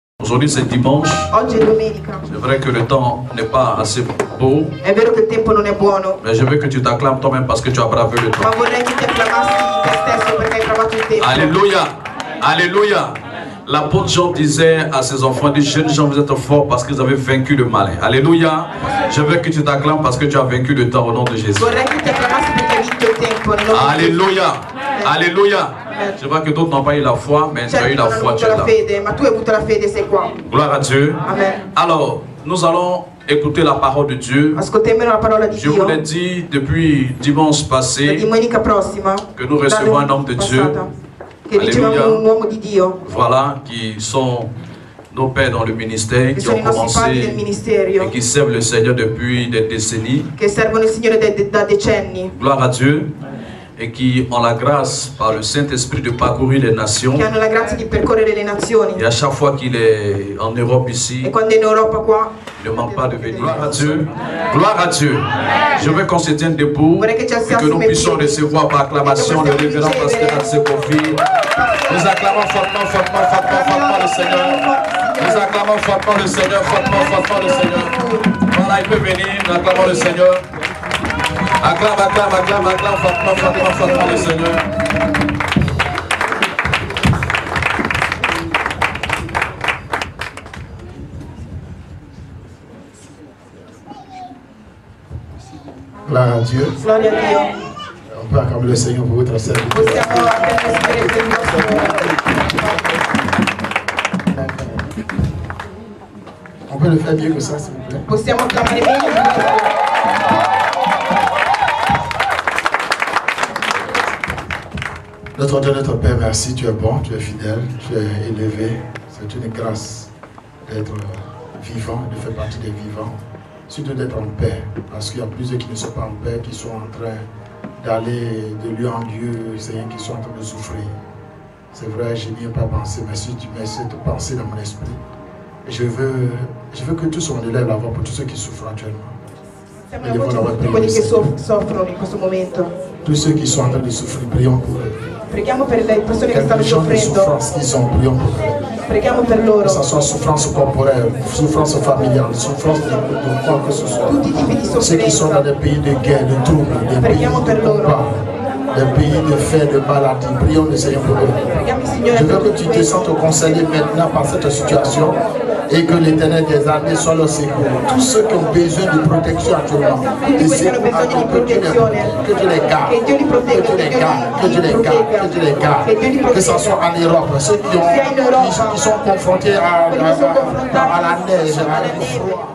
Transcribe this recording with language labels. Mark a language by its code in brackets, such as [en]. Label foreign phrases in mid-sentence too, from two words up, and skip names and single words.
[fr] Aujourd'hui c'est dimanche. [it] Oggi è domenica. [fr] C'est vrai que le temps n'est pas assez beau. [it] È vero che il tempo non è buono. [fr] Mais je veux que tu t'acclames toi-même parce que tu as bravé le temps. [it] Ma vorrei che ti acclamassi te stesso perché hai bravato il tempo. [fr] Alléluia. Alléluia. L'apôtre Jean disait à ses enfants, dit, jeunes gens, vous êtes forts parce que vous avez vaincu le malin. Alléluia. Je veux que tu t'acclames parce que tu as vaincu le temps au nom de Jésus. [it] Vorrei che ti acclamassi perché hai vinto il tempo. [fr] Alléluia. Alléluia. Je vois que d'autres n'ont pas eu la foi, mais tu as eu la foi, tu es là. [it] Ma tu hai avuto la fede, sei qua. [fr] Gloire à Dieu. Amen. Alors, nous allons écouter la parole de Dieu. [it] Ascolteremo la parola di [fr] Je [it] Dio. [fr] vous l'ai dit depuis dimanche passé [it] Domenica prossima [fr] que nous recevons un homme de Dieu. [it] Che riceviamo un uomo di Dio. [fr] Voilà, qui sont nos pères dans le ministère, qui ont commencé et qui servent le Seigneur depuis des décennies. [it] Che servono il Signore da decenni. [fr] Gloire à Dieu. Et qui ont la grâce par le Saint-Esprit de parcourir les nations. [it] Che hanno la grazia di percorrere le nazioni. [fr] Et à chaque fois qu'il est en Europe ici, [it] E quando è in Europa qua, [fr] il ne manque pas de venir. Gloire à Dieu. Gloire à Dieu. Je veux qu'on se tienne debout et que nous puissions recevoir par acclamation le révérend pasteur Kofi. Nous acclamons fortement, fortement, fortement, fortement le Seigneur. Nous acclamons fortement le Seigneur, fortement, fortement le Seigneur. Voilà, il peut venir, nous acclamons le Seigneur. Acclame, acclame, acclame, acclame, fortement, fortement, fortement le Seigneur. Gloire à Dieu. [it] Gloria a Dio. [fr] On peut acclamer le Seigneur pour votre service. [it] Possiamo acclamare il nostro. [fr] On peut le faire mieux que ça, s'il vous plaît. [it] Possiamo acclamare meglio. [fr] Notre Dieu, notre Père, merci, tu es bon, tu es fidèle, tu es élevé. C'est une grâce d'être vivant, de faire partie des vivants, surtout d'être en paix, parce qu'il y a plusieurs qui ne sont pas en paix, qui sont en train d'aller de lieu en lieu, Seigneur, qui sont en train de souffrir. C'est vrai, je n'y ai pas pensé, mais si tu mets cette pensée dans mon esprit, et je veux que tous on élève la voix pour tous ceux qui souffrent actuellement. [it] Quelli che soffrono in questo momento. [fr] Tous ceux qui sont en train de souffrir, prions pour eux. [it] Preghiamo per le persone che stanno soffrendo. [fr] Souffrance qu'ils ont, prions pour eux. [it] Preghiamo per loro. [fr] Que ce soit souffrance corporelle, souffrance familiale, souffrance de quoi que ce soit. [it] Tutti i tipi di [fr] Ceux qui sont dans des pays de guerre, de troubles, des pays de combat, des pays de faits, de maladies, prions le Seigneur pour eux. Je veux que tu te sentes concerné maintenant par cette situation et que l'Éternel des armées soit leur secours. Tous ceux qui ont besoin de protection actuellement, de secours actuellement, que tu les gardes, que tu les gardes, que tu les gardes, que tu les gardes, que ce soit en Europe, ceux qui sont confrontés à la neige, à froid.